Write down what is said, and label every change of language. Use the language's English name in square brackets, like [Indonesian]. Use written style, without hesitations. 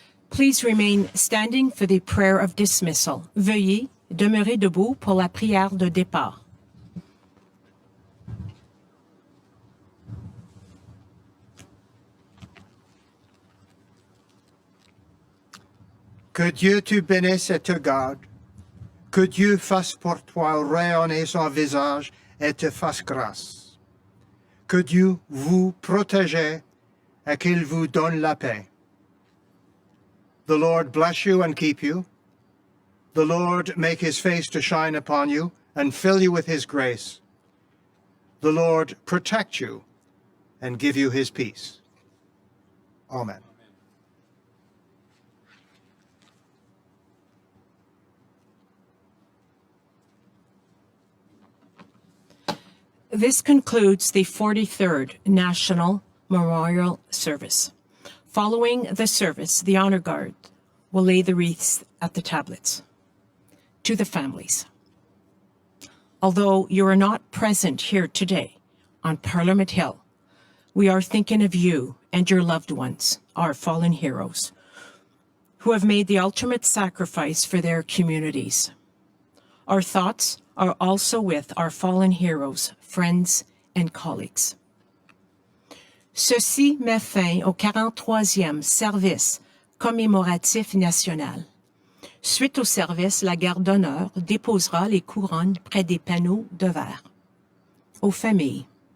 [English] Please remain standing for the prayer of dismissal. [French] Veuillez demeurer debout pour la prière de départ. Que Dieu te bénisse et te garde. Que Dieu fasse pour toi rayonner son visage et te fasse grâce. Que Dieu vous protège et qu'il vous donne la paix. [English] The Lord bless you and keep you. The Lord make his face to shine upon you and fill you with his grace. The Lord protect you and give you his peace. Amen. This concludes the 43rd National Memorial Service. Following the service, the Honor Guard will lay the wreaths at the tablets. To the families. Although you are not present here today on Parliament Hill, we are thinking of you and your loved ones, our fallen heroes, who have made the ultimate sacrifice for their communities. Our thoughts are also with our fallen heroes, friends, and colleagues. [French] Ceci met fin au 43e service commémoratif national. Suite au service, la garde d'honneur déposera les couronnes près des panneaux de verre. Aux familles.